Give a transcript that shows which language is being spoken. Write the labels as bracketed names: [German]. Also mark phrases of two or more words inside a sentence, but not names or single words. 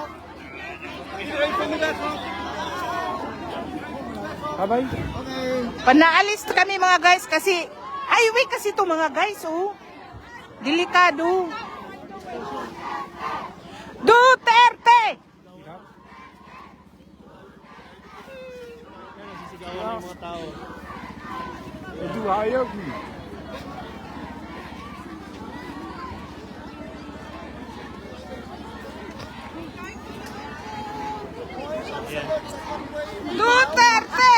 [English] Bye-bye. [Filipino] Panaalis kami mga guys kasi highway kasi to mga guys, oh. Delikado. Duterte! [Dutch] Doe hij ook niet. [Filipino] Duterte!